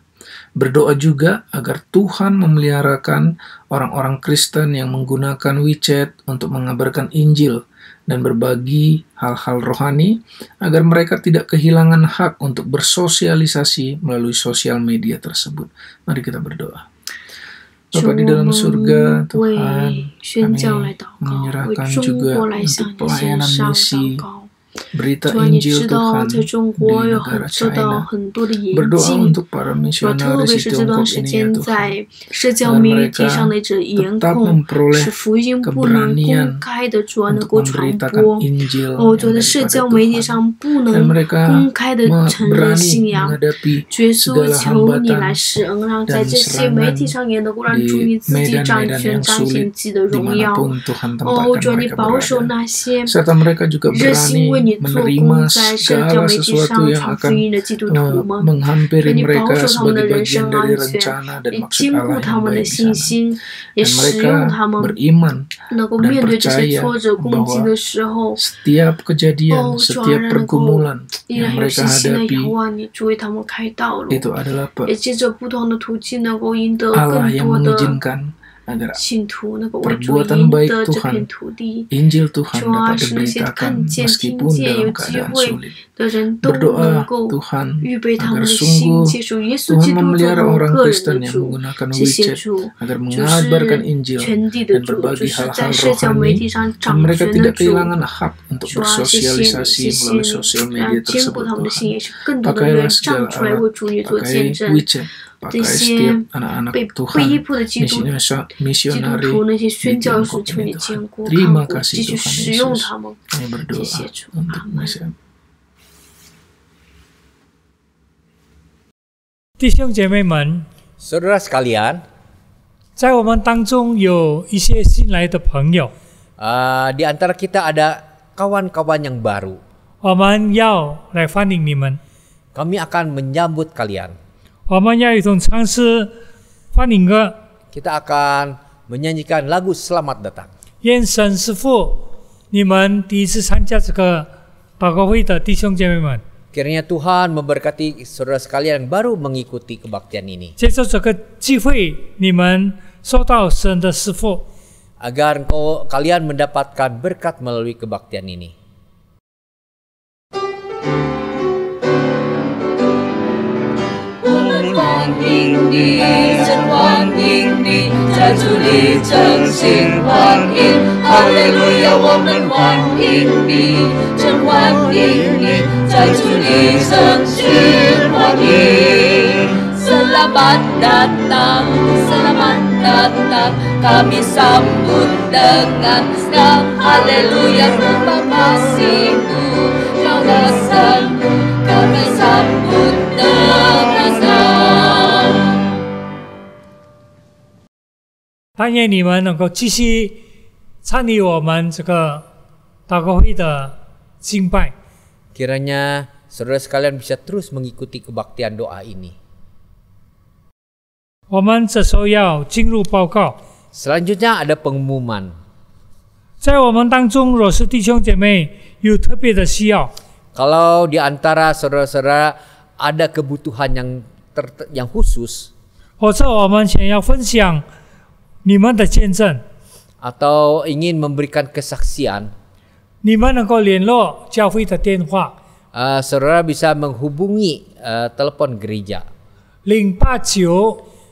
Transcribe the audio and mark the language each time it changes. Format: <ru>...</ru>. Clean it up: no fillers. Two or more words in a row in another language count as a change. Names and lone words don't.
<id>Berdoa juga agar Tuhan memeliharakan orang-orang Kristen yang menggunakan WeChat untuk mengabarkan Injil dan berbagi hal-hal rohani, agar mereka tidak kehilangan hak untuk bersosialisasi melalui sosial media tersebut. Mari kita berdoa. Bapa di dalam surga, Tuhan, kami menyerahkan juga untuk pelayanan misi, berita</id> <zh>主啊，你</zh> <id>Injil</id> <zh>知道</zh> <id>Tuhan</id> <zh>在中</zh> <id>di</id> <zh>国有</zh> <id>negara</id> <zh>受到</zh> <id>China.</id> <zh>很多的严</zh> <id>Berdoa</id> <zh>禁，</zh> <id>untuk para</id> <zh>主啊，特</zh> <id>misionaris</id> <zh>别</zh> <id>di</id> <zh>是这段</zh> <id>Tiongkok</id> <zh>时</zh> <id>ini ya</id> <zh>间</zh> <id>Tuhan.</id> <zh>在社交</zh> <id>Agar</id> <zh>媒</zh> <id>mereka</id> <zh>体上的一种严</zh> <id>tetap</id> <zh>控，</zh> <id>memperoleh</id> <zh>使福音不能</zh> <id>keberanian</id> <zh>公开的主啊能</zh> <id>untuk</id> <zh>够传</zh> <id>memberitakan</id> <zh>播。</zh> <id>Injil</id> <zh>哦，</zh> <id>yang</id> <zh>觉得社</zh> <id>daripada</id> <zh>交媒体</zh> <id>Tuhan.</id> <zh>上不</zh> <id>Dan</id> <zh>能</zh> <id>mereka</id> <zh>公开的承认</zh> <id>berani</id> <zh>信仰。</zh> <id>menghadapi</id> <zh>耶稣</zh> <id>segala</id> <zh>求你来</zh> <id>hambatan</id> <zh>施恩，让在</zh> <id>dan</id> <zh>这些媒体</zh> <id>serangan</id> <zh>上也能够让主</zh> <id>di</id> <zh>你自己掌</zh> <id>medan-medan</id> <zh>权，</zh> <id>yang</id> <zh>彰显</zh> <id>sulit</id> <zh>自己的荣耀。</zh> <id>dimanapun Tuhan</id> <zh>哦，</zh> <id>tempatkan</id> <zh>主啊，你</zh> <id>mereka</id> <zh>保守</zh> <id>berada.</id> <zh>那些</zh> <id>Serta mereka juga</id> <zh>热心</zh> <id>berani</id> <zh>为你做</zh> <id>menerima</id> <zh>工，在社交</zh> <id>segala</id> <zh>媒体</zh> <id>sesuatu</id> <zh>上</zh> <id>yang</id> <zh>传福</zh> <id>akan</id> <zh>音的基督徒们。</zh> <id>menghampiri</id> <zh>你保</zh> <id>mereka</id> <zh>守他们的</zh> <id>sebagai</id> <zh>人</zh> <id>bagian</id> <zh>生</zh> <id>dari</id> <zh>安全，</zh> <id>rencana dan</id> <zh>你</zh> <id>maksud</id> <zh>坚固</zh> <id>Allah</id> <zh>他</zh> <id>yang</id> <zh>们的</zh> <id>baik di</id> <zh>信</zh> <id>sana.</id> <zh>心，也</zh> <id>Dan</id> <zh>使用</zh> <id>mereka</id> <zh>他们</zh> <id>beriman</id> <zh>能够</zh> <id>dan</id> <zh>面对这些</zh> <id>percaya</id> <zh>挫折攻击</zh> <id>bahwa</id> <zh>的时候，</zh> <id>setiap kejadian,</id> <zh>哦，主啊，</zh> <id>setiap</id> <zh>让能够</zh> <id>pergumulan</id> <zh>依</zh> <id>yang</id> <zh>然有</zh> <id>mereka</id> <zh>信心的</zh> <id>hadapi</id> <zh>仰望你，主为他们开道路，</zh> <id>itu adalah</id> <zh>也借着不同的途径能够赢得</zh> <id>Allah</id> <zh>更</zh> <id>yang</id> <zh>多的</zh> <id>mengizinkan agar</id> <zh>信徒，能够为主</zh> <id>perbuatan</id> <zh>赢</zh> <id>baik</id> <zh>得这</zh> <id>Tuhan</id> <zh>片土地。</zh> <id>Injil Tuhan</id> <zh>主啊，</zh> <id>dapat</id> <zh>使那些</zh> <id>diberitakan</id> <zh>看见、听</zh> <id>meskipun</id> <zh>见、有</zh> <id>dalam</id> <zh>机</zh> <id>keadaan</id> <zh>会</zh> <id>sulit.</id> <zh>的人都能</zh> <id>Berdoa</id> <zh>够</zh> <id>Tuhan</id> <zh>预备他们</zh> <id>agar</id> <zh>的心，</zh> <id>sungguh</id> <zh>接受耶稣基</zh> <id>Tuhan</id> <zh>督做</zh> <id>memelihara</id> <zh>他们</zh> <id>orang</id> <zh>个人</zh> <id>Kristen</id> <zh>的</zh> <id>yang</id> <zh>主。</zh> <id>menggunakan</id> <zh>谢谢</zh> <id>WeChat</id> <zh>主，</zh> <id>agar</id> <zh>主</zh> <id>mengabarkan</id> <zh>是</zh> <id>Injil</id> <zh>全地的</zh> <id>dan</id> <zh>主，主</zh> <id>berbagi</id> <zh>是</zh> <id>hal-hal</id> <zh>在社交媒</zh> <id>rohani</id> <zh>体上</zh> <id>dan</id> <zh>掌</zh> <id>mereka</id> <zh>权的</zh> <id>tidak</id> <zh>主。</zh> <id>kehilangan hak untuk</id> <zh>主啊，谢谢你，谢</zh> <id>bersosialisasi</id> <zh>谢</zh> <id>melalui</id> <zh>你，</zh> <id>sosial</id> <zh>让</zh> <id>media</id> <zh>坚固</zh> <id>tersebut</id> <zh>他们的心，</zh> <id>Tuhan.</id> <zh>也是更多的人</zh> <id>Pakailah</id> <zh>站</zh> <id>segala</id> <zh>出来为</zh> <id>alat,</id> <zh>主你做</zh> <id>pakai</id> <zh>见证。</zh> <id>WeChat,</id> <zh>这</zh> <id>pakai</id> <zh>些</zh> <id>setiap anak-anak</id> <zh>被</zh> <id>Tuhan,</id> <zh>迫的基督</zh> <id>misionari</id> <zh>徒，那些</zh> <id>di</id> <zh>宣教士，</zh> <id>Tiongkok</id> <zh>求</zh> <id>ini</id> <zh>你</zh> <id>Tuhan.</id> <zh>坚固看</zh> <id>Terima</id> <zh>顾，</zh> <id>kasih</id> <zh>继续</zh> <id>Tuhan</id> <zh>使用</zh> <id>Yesus.</id> <zh>他们。</zh> <id>Kami</id> <zh>谢</zh> <id>berdoa</id> <zh>谢主，</zh> <id>untuk</id> <zh>阿门。</zh> <id>Mesias.</id> <zh>弟兄姐妹们，</zh> <id>Saudara sekalian,</id> <zh>在我们当中有一些新来的朋友，</zh> <id>di antara kita ada kawan-kawan yang baru.</id> <zh>我们要来欢迎你们，</zh> <id>Kami akan menyambut kalian.</id> <zh>我们要一同唱诗欢迎歌。</zh> <id>Kita akan menyanyikan lagu Selamat Datang.</id> <zh>愿神师父，你们第一次参加这个祷告会的弟兄姐妹们，</zh> <id>Kiranya Tuhan memberkati saudara sekalian yang baru mengikuti kebaktian ini.</id> <zh>借着这个机会，你们受到神的赐福。</zh> <id>agar kalian mendapatkan berkat melalui kebaktian ini.</id> <zh>欢迎你，真欢迎你，在主里真心欢迎，哈利路亚，我们欢迎你，真欢迎你，在主里真心欢迎。</zh> <id>Selamat datang, selamat datang, kami sambut dengan senang, haleluya, rumah kasih-Mu, kawasan-Mu, kami sambut dengan senang.</id> <zh>但愿你们能够继续参与我们这个祷告会的敬拜。</zh> <id>Kiranya saudara sekalian bisa terus mengikuti kebaktian doa ini.</id> <zh>我们这时候要进入报告。</zh> <id>Selanjutnya ada pengumuman.</id> <zh>在我们当中，若是弟兄姐妹有特别的需要，</zh> <id>Kalau di antara saudara-saudara ada kebutuhan yang khusus</id> <zh>或者我们想要分享你们的见证，</zh> <id>atau ingin memberikan kesaksian,</id> <zh>你们能够联络教会的电话</zh> <id>saudara bisa menghubungi telepon gereja 089</id>